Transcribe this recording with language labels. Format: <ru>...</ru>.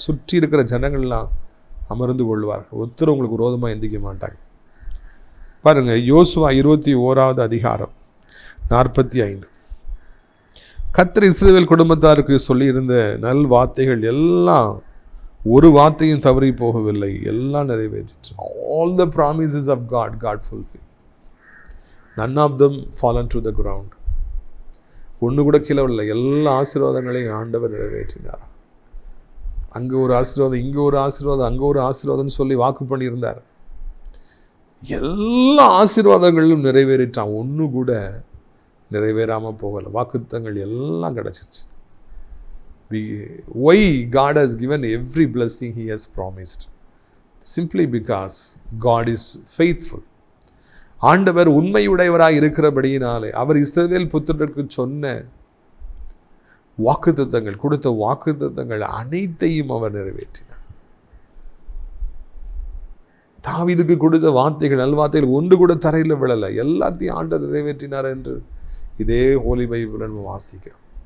<ta>சுற்றி இருக்கிற ஜனங்கள்லாம் அமர்ந்து கொள்வார்கள். ஒருத்தர் உங்களுக்கு விரோதமாக எந்திக்க மாட்டாங்க. பாருங்கள், யோசுவா 21வது அதிகாரம் 45. கர்த்தர் இஸ்ரவேல் குடும்பத்தாருக்கு சொல்லியிருந்த நல் வார்த்தைகள் எல்லாம் ஒரு வார்த்தையும் தவறி போகவில்லை, எல்லாம் நிறைவேறிற்று.</ta> <en>All the promises of God fulfilled. None of them fallen to the ground.</en> <ta>ஒன்று கூட கீழே இல்லை. எல்லா ஆசீர்வாதங்களையும் ஆண்டவர் நிறைவேற்றினார். அங்கே ஒரு ஆசீர்வாதம், இங்கே ஒரு ஆசீர்வாதம், அங்கே ஒரு ஆசீர்வாதம்னு சொல்லி வாக்கு பண்ணியிருந்தார். எல்லா ஆசீர்வாதங்களும் நிறைவேறிட்டான், ஒன்று கூட நிறைவேறாமல் போகலை. வாக்குத்தங்கள் எல்லாம் கிடச்சிருச்சு.</ta> <en>Why God has given every blessing He has promised? Simply because God is faithful.</en> <ta>ஆண்டவர் உண்மையுடையவராக இருக்கிறபடியினாலே அவர் இஸ்ரவேல் புத்திரருக்கு சொன்ன வாக்குத்தத்தங்கள், கொடுத்த வாக்குத்தத்தங்கள் அனைத்தையும் அவர் நிறைவேற்றினார். தாவீதுக்கு கொடுத்த வார்த்தைகள், நல்வார்த்தைகள் ஒன்று கூட தரையில் விழலை, எல்லாத்தையும் ஆண்டவர் நிறைவேற்றினார் என்று இதே ஹோலி பைபிளை நம்ம வாசிக்கிறோம்.</ta>